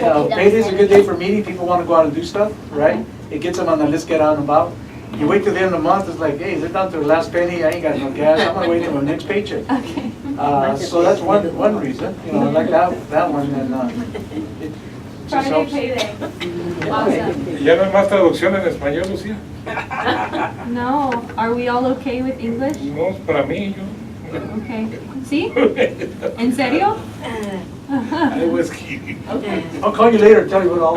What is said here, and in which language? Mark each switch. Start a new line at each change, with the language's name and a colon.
English: Payday's a good day for meeting, people want to go out and do stuff, right? It gets them on the list, get out and about. You wait till the end of the month, it's like, hey, they're down to the last penny, I ain't got no gas, I'm gonna wait till my next paycheck. Okay. So that's one reason, I like that one, and it just Friday helps. payday. Awesome.
Spanish: ¿Ya no hay más traducción en español, Lucía?
English: No, are we all okay with English?
Spanish: No, para mí, yo. Okay. ¿Sí? ¿En serio?
English: I was kidding. Okay. I'll call you later and tell you what all.